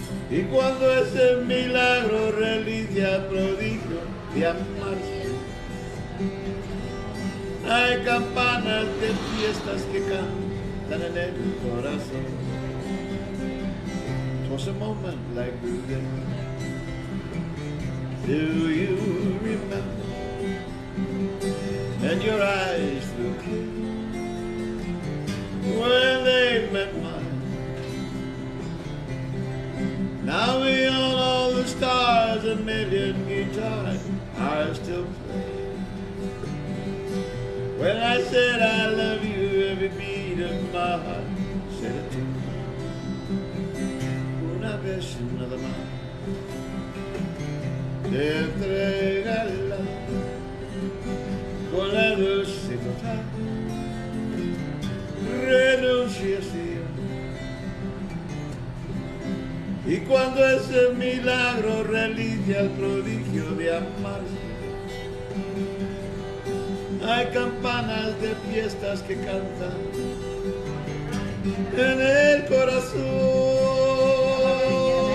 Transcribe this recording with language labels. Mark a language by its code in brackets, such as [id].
[es] Y cuando ese milagro reliquia prodigio de amarse, hay campanas de fiestas que cantan en el corazón. [en] It was a moment like this. Do you remember? And your eyes look when they met mine. Now beyond all the stars, a million guitars are still playing. When I said I love you, every beat of my heart said it too. [es] Una vez vez nada más. Te entregaré el alma con la dulce total renunciación. Y cuando ese milagro realice el prodigio de amarse, hay campanas de fiestas que cantan en el corazón.